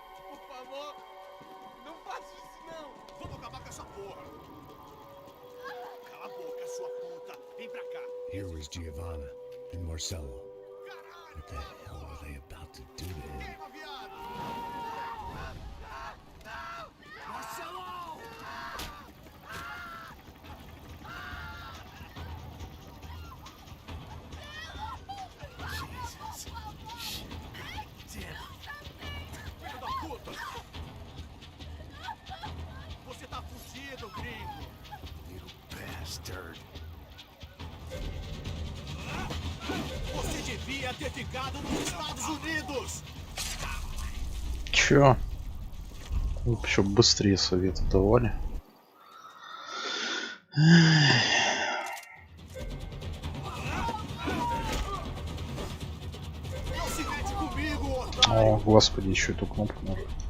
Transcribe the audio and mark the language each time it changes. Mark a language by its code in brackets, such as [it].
[pt] Por favor, não faz isso não. Vamos acabar com essa porra. Cala a boca, sua puta. Vem pra cá. [en] Here was Giovanna and Marcelo. What the hell were they about to do to him? [pt] Marcelo! Você tá fugido, gringo! [en] You bastard! [pt] Você devia ter ficado nos Estados Unidos! [ru] Чё? Еще быстрее советы давали. О, господи, еще эту кнопку нажать.